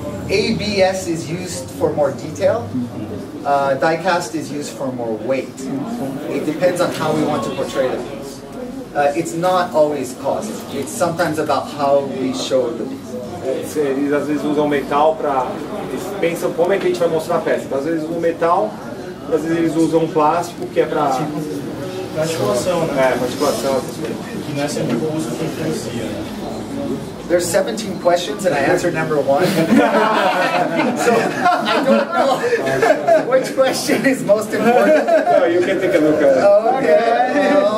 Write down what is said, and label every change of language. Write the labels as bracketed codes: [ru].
[en] ABS is used for more detail. Die-cast is used for more weight. It depends on how we want to portray the piece. It's not always cost. It's sometimes about how we show the piece. [pt] Eles às vezes usam metal para... Eles pensam como é que a gente vai mostrar a peça. Então, às vezes eles usam metal, às vezes eles usam plástico, que é para... articulação, né? Para articulação, essas coisas. Que não é sempre o custo que influencia, né? [en] There's 17 questions and I answered number 1. So I don't know which question is most important. No, you can take a look at it.